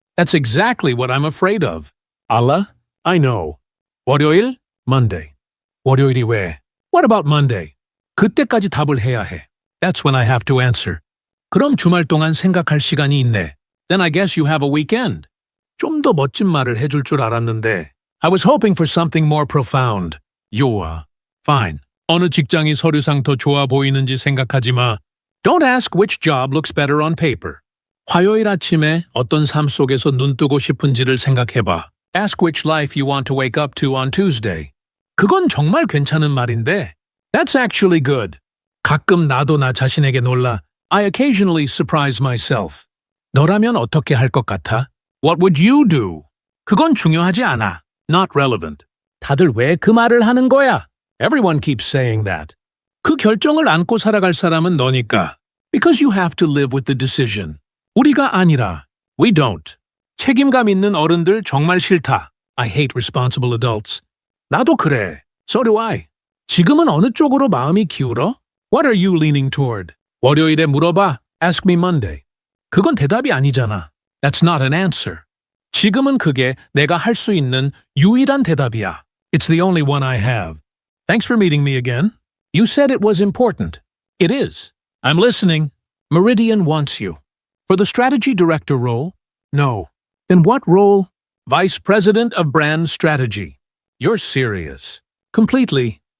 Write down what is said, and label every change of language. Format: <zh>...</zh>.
<en>That's exactly what I'm afraid of.</en> <ko>알아?</ko> <en>I know.</en> <ko>월요일?</ko> <en>Monday.</en> <ko>월요일이 왜?</ko> <en>What about Monday?</en> <ko>그때까지 답을 해야 해.</ko> <en>That's when I have to answer.</en> <ko>그럼 주말 동안 생각할 시간이 있네.</ko> <en>Then I guess you have a weekend.</en> <ko>좀 더 멋진 말을 해줄 줄 알았는데.</ko> <en>I was hoping for something more profound.</en> <ko>좋아.</ko> <en>Fine.</en> <ko>어느 직장이 서류상 더 좋아 보이는지 생각하지 마.</ko> <en>Don't ask which job looks better on paper.</en> <ko>화요일 아침에 어떤 삶 속에서 눈 뜨고 싶은지를 생각해봐.</ko> <en>Ask which life you want to wake up to on Tuesday.</en> <ko>그건 정말 괜찮은 말인데.</ko> <en>That's actually good.</en> <ko>가끔 나도 나 자신에게 놀라.</ko> <en>I occasionally surprise myself.</en> <ko>너라면 어떻게 할 것 같아?</ko> <en>What would you do?</en> <ko>그건 중요하지 않아.</ko> <en>Not relevant.</en> <ko>다들 왜 그 말을 하는 거야?</ko> <en>Everyone keeps saying that.</en> <ko>그 결정을 안고 살아갈 사람은 너니까.</ko> <en>Because you have to live with the decision.</en> <ko>우리가 아니라.</ko> <en>We don't.</en> <ko>책임감 있는 어른들 정말 싫다.</ko> <en>I hate responsible adults.</en> <ko>나도 그래.</ko> <en>So do I.</en> <ko>지금은 어느 쪽으로 마음이 기울어?</ko> <en>What are you leaning toward?</en> <ko>월요일에 물어봐.</ko> <en>Ask me Monday.</en> <ko>그건 대답이 아니잖아.</ko> <en>That's not an answer.</en> <ko>지금은 그게 내가 할 수 있는 유일한 대답이야.</ko> <en>It's the only one I have. Thanks for meeting me again. You said it was important. It is. I'm listening. Meridian wants you. For the strategy director role? No. Then what role? Vice President of Brand Strategy. You're serious. Completely.</en>